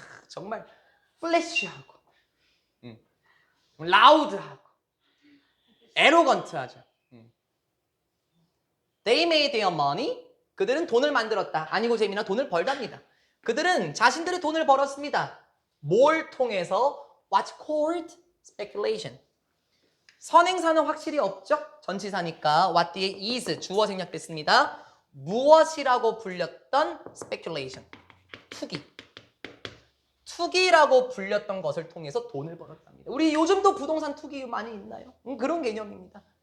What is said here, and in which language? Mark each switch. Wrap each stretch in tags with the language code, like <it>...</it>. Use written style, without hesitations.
<ko>정말 플래시하고 라우드하고 에로건트하죠.</ko> <en>They made their money.</en> <ko>그들은 돈을 만들었다. 아니고 재미나 돈을 벌답니다. 그들은 자신들의 돈을 벌었습니다. 뭘 통해서?</ko> <en>What's called speculation.</en> <ko>선행사는 확실히 없죠? 전치사니까 what 뒤에 is 주어 생략됐습니다. 무엇이라고 불렸던 speculation. 투기라고 불렸던 것을 통해서 돈을 벌었답니다. 우리 요즘도 부동산 투기 많이 있나요? 그런 개념입니다.</ko>